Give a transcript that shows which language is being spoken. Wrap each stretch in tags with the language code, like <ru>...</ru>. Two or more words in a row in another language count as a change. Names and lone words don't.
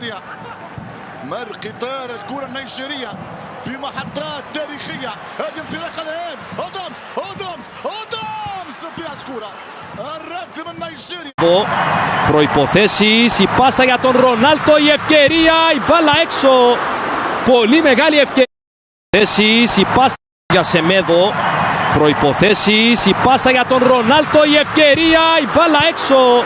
<ar>نيجيريا. مر قطار الكرة النيجيرية بمحطات تاريخية. هذه انطلاقة الآن. أودومز انطلاق الكرة. الرد من نيجيريا.</ar> <el>Προϋποθέσεις, η πάσα για τον Ρονάλτο, η ευκαιρία, η μπάλα έξω. Πολύ μεγάλη ευκαιρία. Προϋποθέσεις, η πάσα για Σεμέδο. Προϋποθέσεις, η πάσα για τον Ρονάλτο, η ευκαιρία, η μπάλα έξω.</el>